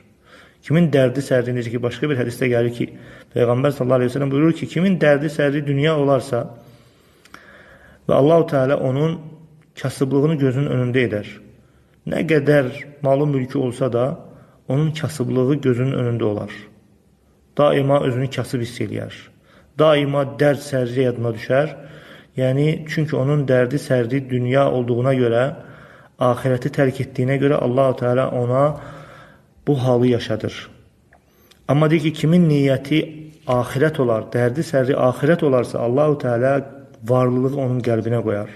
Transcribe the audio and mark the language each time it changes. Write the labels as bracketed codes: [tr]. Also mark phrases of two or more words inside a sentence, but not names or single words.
[tr] Kimin derdi sərdi, ki başka bir hadiste gelir ki Peygamber [ar] صلى الله عليه وسلم [tr] buyurur ki kimin derdi sərdi dünya olarsa ve Allah-u Teala onun kasıblığını gözünün önünde eder. Ne kadar malı mülkü olsa da onun kasıblığı gözünün önünde olar. [az] Daima özünü kasıb hiss eləyər. [tr] Daima dert sərdi yadına düşer. Yani çünkü onun derdi sərdi dünya olduğuna göre, ahireti terk ettiğine göre Allah-u Teala ona bu halı yaşadır. Ama deyir ki kimin niyeti ahiret olar, derdi sərdi ahiret olarsa Allah-u Teala varlılığı onun kalbine koyar.